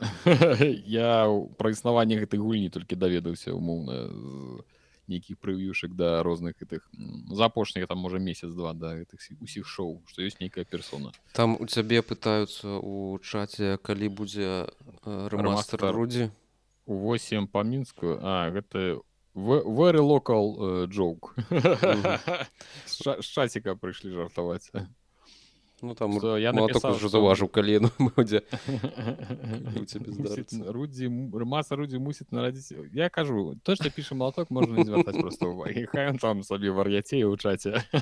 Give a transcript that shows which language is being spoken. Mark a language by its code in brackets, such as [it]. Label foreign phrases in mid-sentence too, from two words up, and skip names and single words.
[be] Я пра існаванне гэтай гульні толькі даведаўся умоўна з нейкіх прэв'юшак да розных гэтых за апошніх там можа месяц-два да гэтых усіх шоу, што ёсць нейкая персона. Там у цябе пытаюцца ў чаце, калі будзе рэмастер Рудзі. У 8 па мінску. Гэта [en] very local joke. [be] З чаціка прыйшлі жартаваць. Ну, там Малаток уже заўважыў, калі яно будзе у цябе здарыцца. Рэмастер Рудзі мусіць нарадзіць. Я кажу, то, што піша Малаток, можна не звяртаць проста ўвагі. Хай ён там сабе вар'яцее ў чаце.